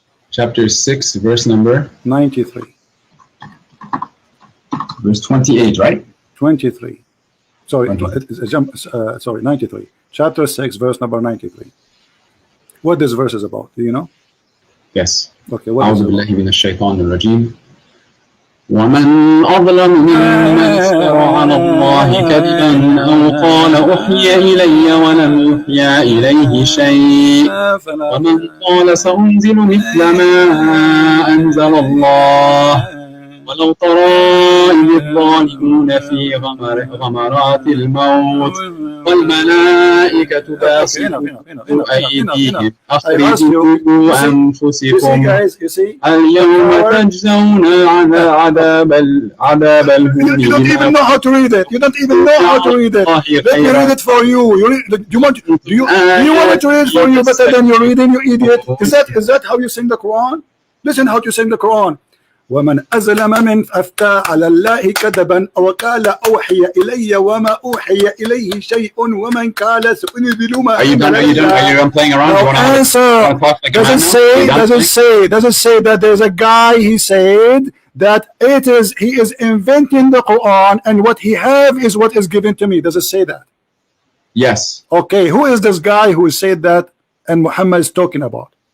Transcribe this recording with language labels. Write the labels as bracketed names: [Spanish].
[English] Chapter 6, verse number 93. Verse 28, right? 23. Sorry, 93. Chapter 6, verse number 93. What this verse is about, do you know? Yes. Okay, what is it about? [Arabic] ومن أظلم ممن افترى على الله كذبا أو قال أوحي إلي ولم يوحى إليه شيء ومن قال سأنزل مثل ما أنزل الله ولو ترى إذ الظالمون في غمرات الموت والملائكة باسطوا أيديهم أخرجوا أنفسكم اليوم تجزون عذاب الهون. [English] You don't even know how to read it. You don't even know how to read it. Let me read it for you. Do you want me to read it for you better than you're reading, you idiot? Is that how you sing the Quran? Listen how to sing the Quran. [Arabic] ومن أظلم من أفتى على الله كذبا وقال أوحي إلي وما أوحي إليه شيء ومن قال سأنزل ما. [English] Are you done playing around? No answer. Does it say that there's a guy, he said that he is inventing the Quran and what he have is what is given to me? Does it say that? Yes. Okay, who is this guy who said that and Muhammad is talking about?